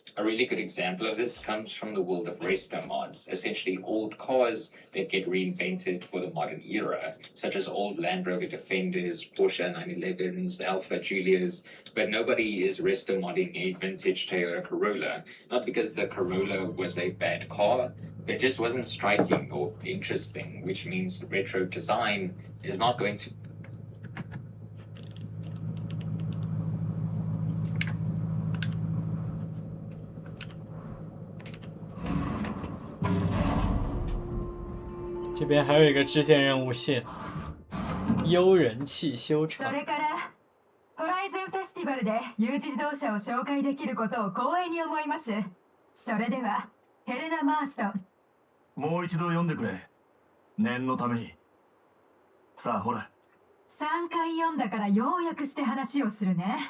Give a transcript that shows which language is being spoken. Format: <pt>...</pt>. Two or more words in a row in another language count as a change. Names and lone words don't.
<en>A really good example of this comes from the world of resto mods, essentially old cars that get reinvented for the modern era, such as old Land Rover Defenders, Porsche 911s, Alfa Julias, but nobody is resto modding a vintage Toyota Corolla, not because the Corolla was a bad car, it just wasn't striking or interesting, which means retro design is not going to</en> <zh>这边还有一个支线任务线，悠仁汽修厂。</zh> <ja>それからホライズンフェスティバルで U 字自動車を紹介できることを光栄に思います。それではヘレナ・マーストン。もう一度読んでくれ。念のために。さあほら。 3回読んだから要約して話をするね。</ja>